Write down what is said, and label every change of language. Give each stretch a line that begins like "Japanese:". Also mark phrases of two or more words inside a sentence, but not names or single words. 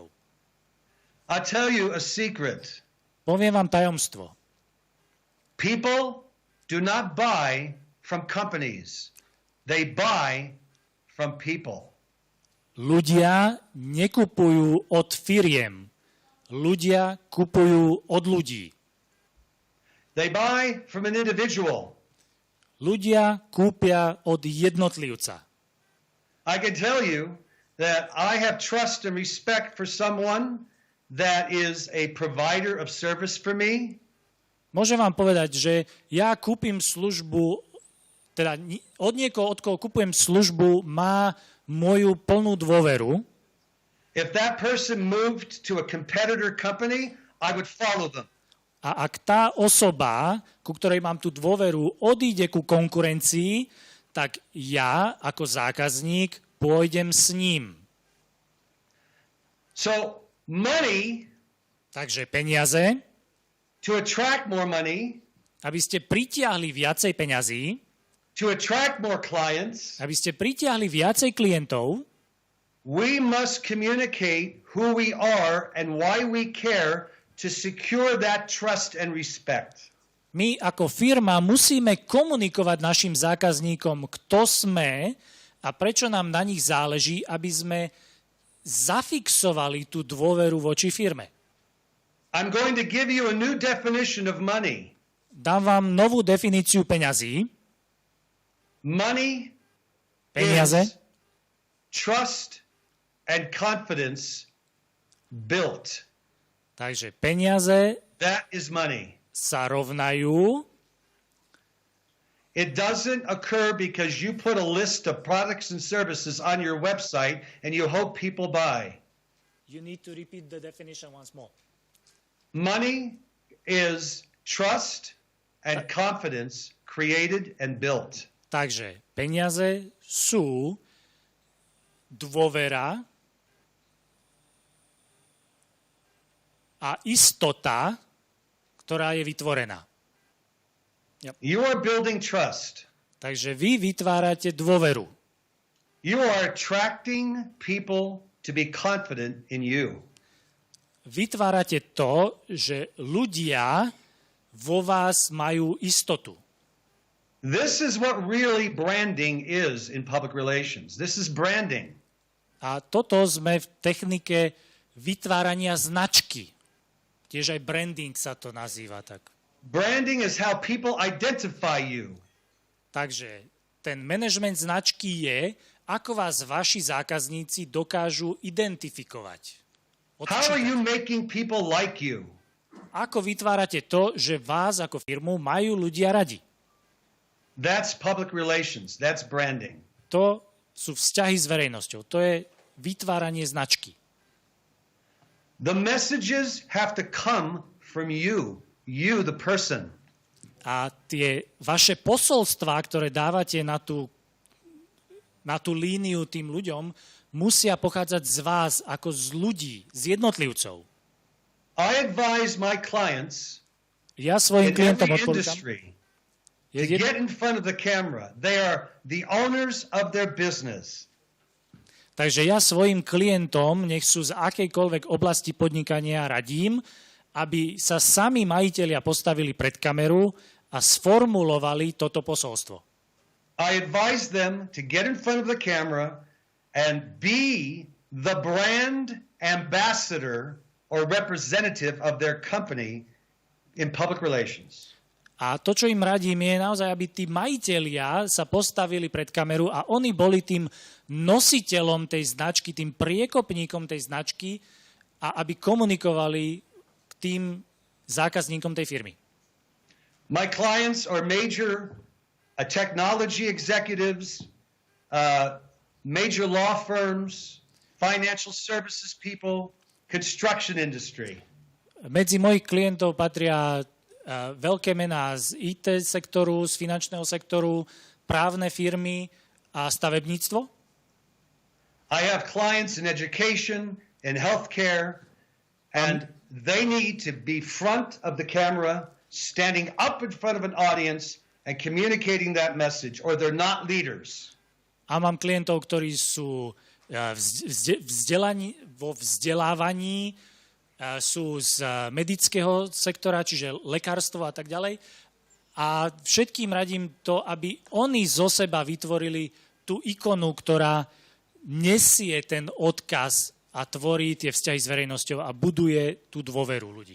English: I'll tell you a secret.
Slovak: Poviem vám tajomstvo.
English: People do not buy from companies. They buy from people.
Slovak: Ľudia nekupujú od firiem. Ľudia kupujú od ľudí.
English: They buy from an individual.
Slovak: Ľudia kúpia od jednotlivca.
English: I can tell you that I have trust and respect for someone that is a provider of service for me.
Slovak: Môžem vám povedať, že ja kúpim službu, teda od niekoho, od koho kúpujem službu, má moju plnú dôveru.
English: If that person moved to a competitor company, I would follow them.
Slovak: A ak tá osoba, ku ktorej mám tú dôveru, odíde ku konkurencii, tak ja ako zákazník pôjdem s ním.
English: So money,
Slovak: Takže peniaze,
English: to attract more money,
Slovak: aby ste pritiahli viacej peňazí,
English: to attract more clients,
Slovak: aby ste pritiahli viacej klientov,
English: we must communicate who we are and why we care to secure that trust and respect.
Slovak: my ako firma musíme komunikovať našim zákazníkom, kto sme a prečo nám na nich záleží, aby sme zafixovali tú dôveru voči firme.
English: I'm going to give you a new definition of money.
Slovak: Dám vám novú definíciu peňazí.
English: Money
Slovak: Peniaze
English: is trust and confidence built.
Slovak: Takže peniaze
English: That is money.
Slovak: sa rovnajú.
English: It doesn't occur because you put a list of products and services on your website and you hope people buy. You need to repeat the definition once more. Money is trust and confidence created and built.
Slovak: Takže peniaze sú dôvera a istota, ktorá je vytvorená.
English: You are building trust.
Slovak: Takže vy vytvárate dôveru.
English: You are attracting people to be confident in you.
Slovak: Vytvárate to, že ľudia vo vás majú istotu.
English: This is what really branding is in public relations. This is branding.
Slovak: A toto sme v technike vytvárania značky. Tiež aj branding sa to nazýva tak.
English: Branding is how people identify you.
Slovak: Takže ten management značky je, ako vás vaši zákazníci dokážu identifikovať.
English: How are you making people like you?
Slovak: Ako vytvárate to, že vás ako firmu majú ľudia radi?
English: That's public relations. That's branding.
Slovak: To sú vzťahy s verejnosťou. To je vytváranie značky.
English: The messages have to come from you the person.
Slovak: A tie vaše posolstvá, ktoré dávate na tú líniu tým ľuďom, musia pochádzať z vás ako z ľudí, z jednotlivcov.
English: I advise my clients
Slovak: Ja svojim
English: in
Slovak: klientom
English: every
Slovak: odporúčam,
English: industry to get in front of the camera. They are the owners of their business.
Slovak: takže ja svojim klientom, nech sú z akejkoľvek oblasti podnikania, radím, aby sa sami majitelia postavili pred kameru a sformulovali toto posolstvo.
English: I advise them to get in front of the camera and be the brand ambassador or representative of their company in public relations.
Slovak: A to, čo im radím, je naozaj, aby tí majitelia sa postavili pred kameru a oni boli tým nositeľom tej značky, tým priekopníkom tej značky a aby komunikovali k tým zákazníkom tej firmy.
English: My clients are major technology executives, major law firms, financial services people, construction industry.
Slovak: Medzi mojich klientov patria veľké mená z IT sektoru, z finančného sektoru, právne firmy a stavebníctvo.
English: I have clients in education, in healthcare, and they need to be front of the camera, standing up in front of an audience and communicating that message, or they're not leaders.
Slovak: A mám klientov, ktorí sú vo vzdelávaní, sú z medického sektora, čiže lekárstvo a tak ďalej. A všetkým radím to, aby oni zo seba vytvorili tú ikonu, ktorá nesie ten odkaz a tvorí tie vzťahy s verejnosťou a buduje tú dôveru ľudí.